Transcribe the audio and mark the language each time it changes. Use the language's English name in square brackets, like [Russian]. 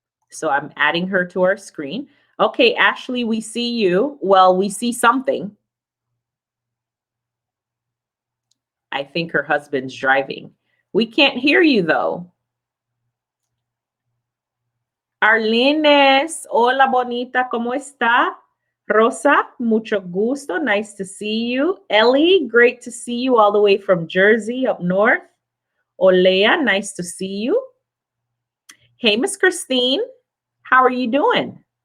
[English] So I'm adding her to our screen. Okay, Ashley, we see you. Well, we see something. I think her husband's driving. We can't hear you though. [Spanish] Arlines, hola bonita, ¿cómo está? [English] Rosa, [Spanish] mucho gusto, [English] nice to see you. Ellie, great to see you all the way from Jersey up north. Olea, nice to see you. Hey, Miss Christine, how are you doing?